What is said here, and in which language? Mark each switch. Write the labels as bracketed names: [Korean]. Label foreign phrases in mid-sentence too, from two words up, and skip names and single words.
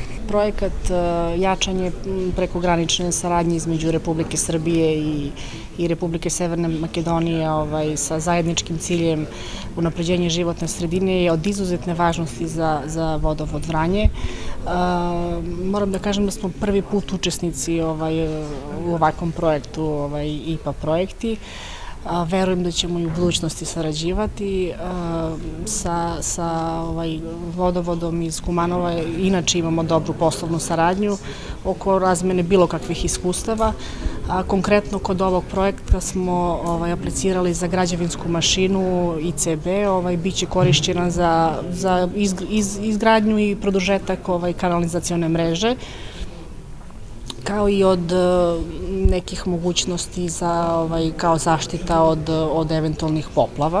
[Serbian] Проекат јачање прекограничне сарадњи измеѓу Републике Србије и Републике Северна Македонија со заедничким циљем унапреđenje животне средине е од изузетне важности за Водовод Врање. Морам да кажам да смо први пут учесници у оваквом проекту, ИПА проекти. Веруjem da ćemo i u budućnosti sarađivati sa vodovodom iz Kumanova. Inače imamo dobru poslovnu saradnju oko razmene bilo kakvih iskustava. Konkretno kod ovog projekta smo aplicirali za građevinsku mašinu ICB, biće korišćena za izgradnju i produžetak kanalizacione mreže, kao i od nekih mogućnosti kao zaštita od eventualnih poplava.